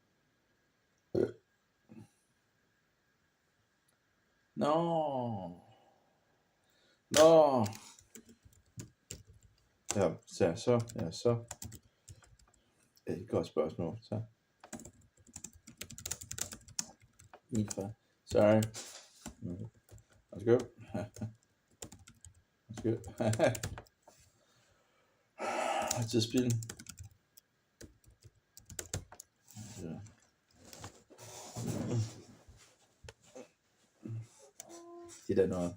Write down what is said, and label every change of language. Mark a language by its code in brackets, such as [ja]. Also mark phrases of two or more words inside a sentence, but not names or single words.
[en] No. [da] Ja, så. Et godt spørgsmål. Så. [en] Sorry. Let's go. Let's go. It's just been... [da] Det der noget.